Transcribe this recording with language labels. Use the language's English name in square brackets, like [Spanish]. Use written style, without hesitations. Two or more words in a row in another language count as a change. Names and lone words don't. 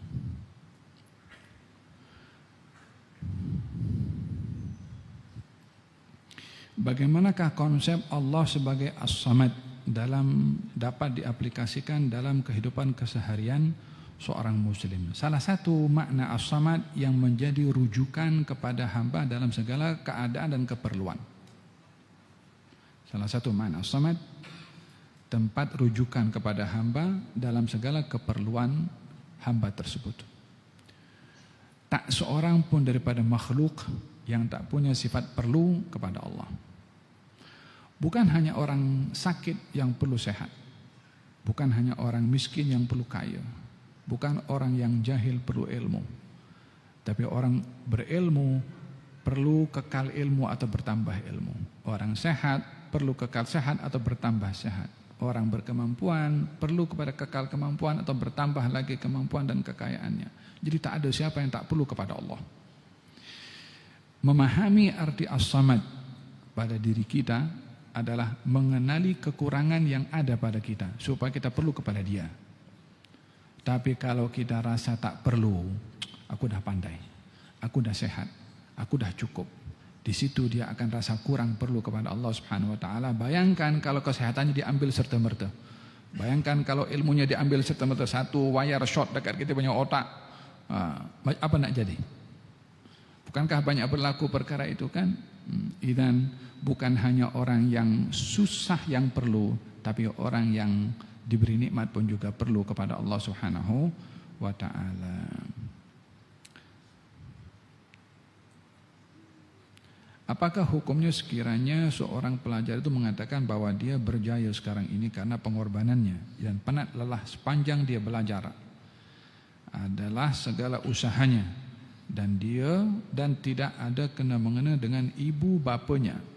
[Malay] Bagaimanakah konsep Allah sebagai As-Samad dapat diaplikasikan dalam kehidupan keseharian seorang muslim? Salah satu makna As-Samad yang menjadi rujukan kepada hamba dalam segala keadaan dan keperluan. Salah satu makna As-Samad, tempat rujukan kepada hamba dalam segala keperluan hamba tersebut. Tak seorang pun daripada makhluk yang tak punya sifat perlu kepada Allah. Bukan hanya orang sakit yang perlu sehat. Bukan hanya orang miskin yang perlu kaya. Bukan orang yang jahil perlu ilmu. Tapi orang berilmu perlu kekal ilmu atau bertambah ilmu. Orang sehat perlu kekal sehat atau bertambah sehat. Orang berkemampuan perlu kepada kekal kemampuan atau bertambah lagi kemampuan dan kekayaannya. Jadi tak ada siapa yang tak perlu kepada Allah. Memahami arti As-Samad pada diri kita adalah mengenali kekurangan yang ada pada kita supaya kita perlu kepada Dia. Tapi kalau kita rasa tak perlu, aku dah pandai, aku dah sehat, aku dah cukup, di situ dia akan rasa kurang perlu kepada Allah [Arabic] سبحانه وتعالى. [Malay] Bayangkan kalau kesehatannya diambil serta-merta. Bayangkan kalau ilmunya diambil serta-merta, satu [English] wire shot [Malay] dekat kita punya otak, apa nak jadi? Bukankah banyak berlaku perkara itu kan? Dan bukan hanya orang yang susah yang perlu, tapi orang yang diberi nikmat pun juga perlu kepada Allah [Arabic] سبحانه وتعالى. [Malay] Apakah hukumnya sekiranya seorang pelajar itu mengatakan bahwa dia berjaya sekarang ini karena pengorbanannya dan penat lelah sepanjang dia belajar adalah segala usahanya, dan dia dan tidak ada kena-mengena dengan ibu bapanya.